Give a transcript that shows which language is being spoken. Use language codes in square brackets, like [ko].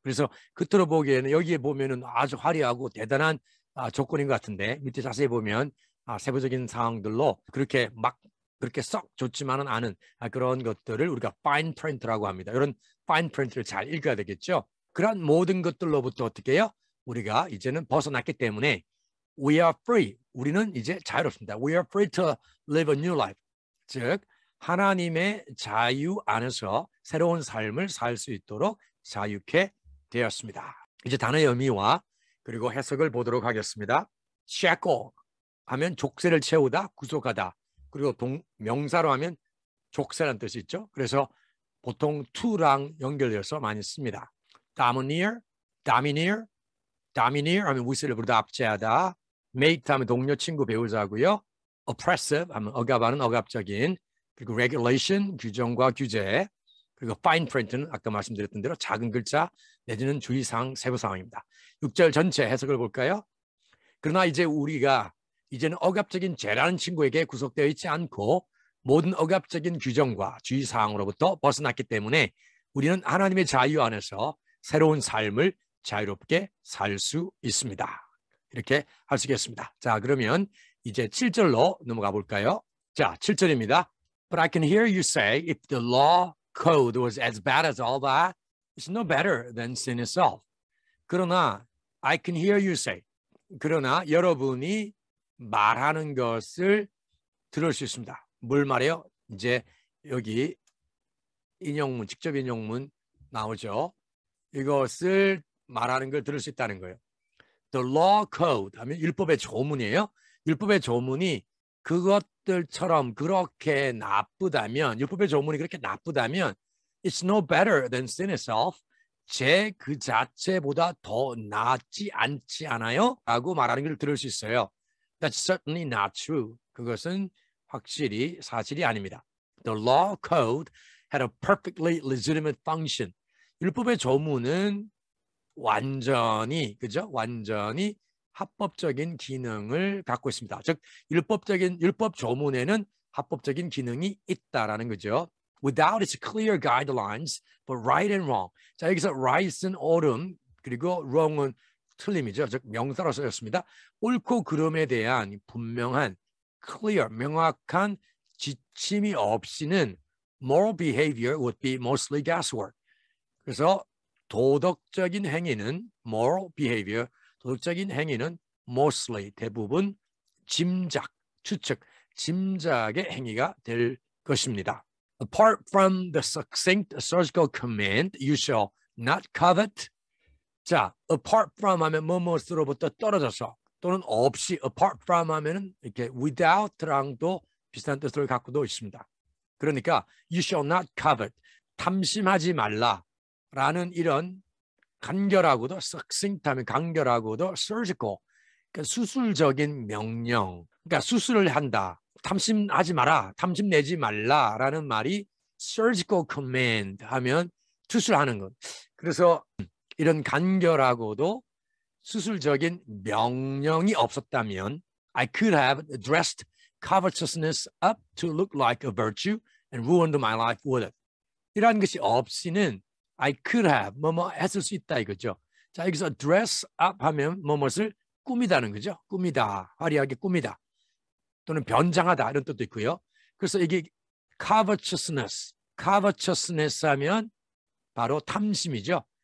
[ko] 그래서 겉으로 보기에는 여기에 보면은 아주 화려하고 대단한 조건인 것 같은데 밑에 자세히 보면 세부적인 사항들로 그렇게 썩 좋지만은 않은 그런 것들을 우리가 fine print라고 합니다. 이런 fine print를 잘 읽어야 되겠죠. 그런 모든 것들로부터 어떻게 해요? 우리가 이제는 벗어났기 때문에 [en] we are free. [ko] 우리는 이제 자유롭습니다. [en] We are free to live a new life. [ko] 즉 하나님의 자유 안에서 새로운 삶을 살 수 있도록 자유케 되었습니다. 이제 단어의 의미와 그리고 해석을 보도록 하겠습니다. shackle 하면 족쇄를 채우다, 구속하다. 그리고 명사로 하면 족쇄라는 뜻이 있죠. 그래서 보통 to랑 연결되어서 많이 씁니다. domineer 하면 위세를 부르다, 압제하다. mate 하면 동료, 친구, 배우자고요. oppressive 하면 억압하는, 억압적인. 그리고 regulation, 규정과 규제. 그리고 fine print는 아까 말씀드렸던 대로 작은 글자 내지는 주의사항, 세부사항입니다. 6절 전체 해석을 볼까요? 그러나 이제 우리가 이제는 억압적인 죄라는 친구에게 구속되어 있지 않고 모든 억압적인 규정과 주의사항으로부터 벗어났기 때문에 우리는 하나님의 자유 안에서 새로운 삶을 자유롭게 살 수 있습니다. 이렇게 할 수 있겠습니다. 자, 그러면 이제 7절로 넘어가 볼까요? 자, 7절입니다. [en] But I can hear you say, if the law code was as bad as all that, it's no better than sin itself. [ko] 그러나 [en] I can hear you say, [ko] 그러나 여러분이 말하는 것을 들을 수 있습니다. 뭘 말해요? 이제 여기 인용문, 직접 인용문 나오죠. 이것을 말하는 걸 들을 수 있다는 거예요. [en] The law code [ko] 하면 율법의 조문이에요. 율법의 조문이 그것들처럼 그렇게 나쁘다면, 율법의 조문이 그렇게 나쁘다면 [en] it's no better than sin itself. [ko] 죄 그 자체보다 더 낫지 않지 않아요? 라고 말하는 걸 들을 수 있어요. [en] That's certainly not true. [ko] 그것은 확실히 사실이 아닙니다. [en] The law code had a perfectly legitimate function. [ko] 율법의 조문은 완전히, 그죠? 완전히 합법적인 기능을 갖고 있습니다. 즉 율법 조문에는 합법적인 기능이 있다라는 거죠. [en] Without its clear guidelines for right and wrong. [ko] 자, 여기서 right은 옳음, 그리고 wrong은 틀림이죠. 즉 명사로 쓰였습니다. 옳고 그름에 대한 분명한 clear, 명확한 지침이 없이는 [en] moral behavior would be mostly guesswork. [ko] 그래서 도덕적인 행위는 [en] moral behavior, [ko] 도덕적인 행위는 mostly, 대부분 짐작, 추측, 짐작의 행위가 될 것입니다. [en] Apart from the succinct surgical command, you shall not covet. [ko] 자, [en] apart from [ko] 하면 뭐뭐으로부터 떨어져서 또는 없이 [en] apart from [ko] 하면은 이렇게 without랑도 비슷한 뜻을 갖고도 있습니다. 그러니까 [en] you shall not covet, [ko] 탐심하지 말라라는 이런 간결하고도 succinct하면 간결하고도 surgical, 그러니까 수술적인 명령, 그러니까 수술을 한다, 탐심하지 마라, 탐심 내지 말라라는 말이 [en] surgical command [ko] 하면 수술하는 것. 그래서 이런 간결하고도 수술적인 명령이 없었다면 [en] I could have dressed covetousness up to look like a virtue and ruined my life with it. [ko] 이러한 것이 없이는 [en] I could have [ko] 뭐뭐 했을 수 있다 이거죠. 자, 여기서 dress up 하면 뭐뭇을 꾸미다는 거죠. 꾸미다, 화려하게 꾸미다 또는 변장하다 이런 뜻도 있고요. 그래서 이게 covetousness 하면 바로 탐심이죠.